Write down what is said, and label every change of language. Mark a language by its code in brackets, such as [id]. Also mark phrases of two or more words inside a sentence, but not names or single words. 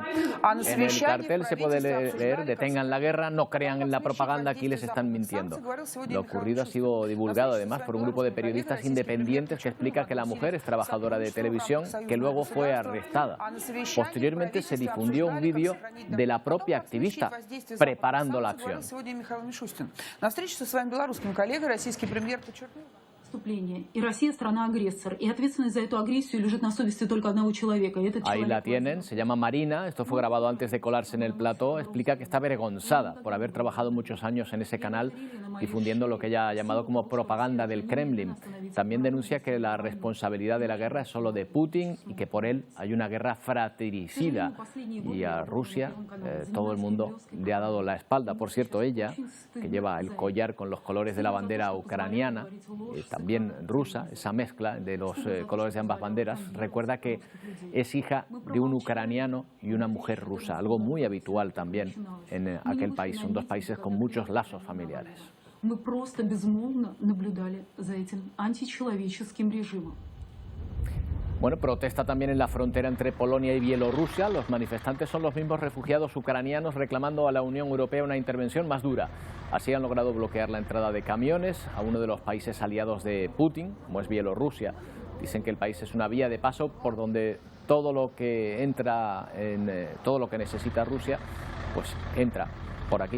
[es] En el cartel se puede leer: detengan la guerra, no crean en la propaganda, aquí les están mintiendo. Lo ocurrido ha sido divulgado además por un grupo de periodistas independientes que explica que la mujer es trabajadora de televisión, que luego fue arrestada. Posteriormente se difundió un vídeo de la propia activista preparando la acción. [ru] На встрече со своим белорусским коллегой российский премьер подчеркнул преступление. И Россия страна-агрессор. И ответственность за эту агрессию лежит на совести только одного человека. [es] Ahí la tienen, se llama Marina, esto fue grabado antes de colarse en el plató, explica que está avergonzada por haber trabajado muchos años en ese canal difundiendo lo que ella ha llamado como propaganda del Kremlin. También denuncia que la responsabilidad de la guerra es solo de Putin y que por él hay una guerra fratricida y a Rusia todo el mundo le ha dado la espalda. Por cierto, ella, que lleva el collar con los colores de la bandera ucraniana, también rusa, esa mezcla de los colores de ambas banderas, recuerda que es hija de un ucraniano y una mujer rusa, algo muy habitual también en aquel país. Son dos países con muchos lazos familiares. [ru] Мы просто безмолвно наблюдали за этим античеловеческим режимом. [es] Bueno, protesta también en la frontera entre Polonia y Bielorrusia. Los manifestantes son los mismos refugiados ucranianos reclamando a la Unión Europea una intervención más dura. Así han logrado bloquear la entrada de camiones a uno de los países aliados de Putin, como es Bielorrusia. Dicen que el país es una vía de paso por donde todo lo que entra, todo lo que necesita Rusia, pues entra por aquí.